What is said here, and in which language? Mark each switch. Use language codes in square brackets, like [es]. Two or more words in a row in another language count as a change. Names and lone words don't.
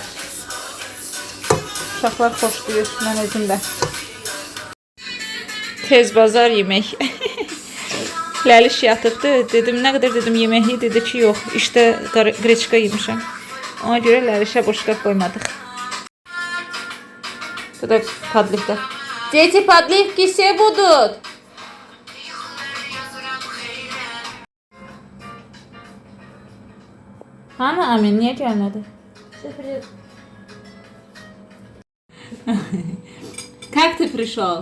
[az] Uşaqlar xoşlayır, mən özüm də. Tez bazar yemək. Ləliş yatıbdı. Dedim, nə qədər dedim yeməyi, dedi ki, yox, işdə qreçka yemişəm. Ona görə Ləlişə boşqab qoymadıq. Bu da podlivka. [ru] Дети, подливки все будут. [tr] Hani Amin, niye gelmedi? [ru] Как ты пришел?